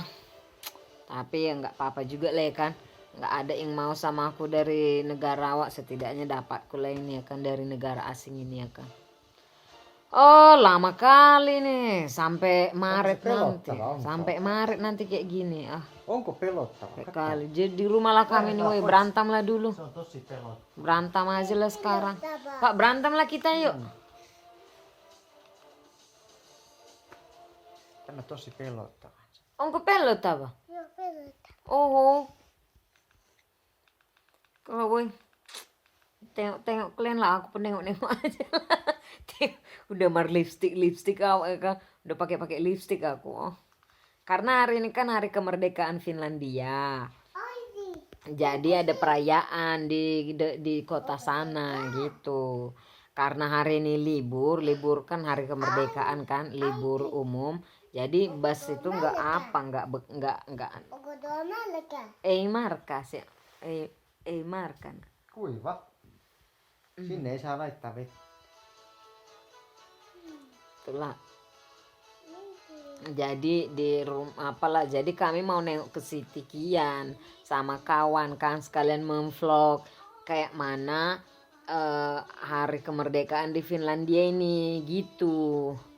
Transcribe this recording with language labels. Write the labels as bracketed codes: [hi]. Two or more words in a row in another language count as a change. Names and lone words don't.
[id] Tapi ya nggak apa-apa juga lah ya kan. Nggak ada yang mau sama aku dari negara awak, setidaknya dapatku lah ini ya kan dari negara asing ini ya kan. Oh lama kali nih sampai Maret nanti. Sampai Maret nanti kayak gini [fi] Onko pelottaa? [id] kali. Jadi di rumah lah kami nih woi, berantem lah dulu. [fi] Se on tosi pelottava. [id] Berantem aja lah sekarang. Pak berantem lah kita yuk. [fi] Tämä tosi pelottava. Onko pelottava? Joo, pelota. Oho. [id] Kalau woi. Tengok kalian lah, aku pun nengok aja. Udah lipstick awak kan. Udah pakai lipstick aku. Karena hari ini kan hari kemerdekaan Finlandia. Jadi ada perayaan di kota sana gitu. karena hari ini libur kan hari kemerdekaan kan, libur umum. Jadi bus itu nggak markas ya, markan. [fi] Kuiva. Sinne ei saa laittaa vettä. [id] Itulah. Jadi di rumah jadi kami mau nengok ke Siti Kian sama kawan kan, sekalian memvlog kayak mana hari kemerdekaan di Finlandia ini gitu.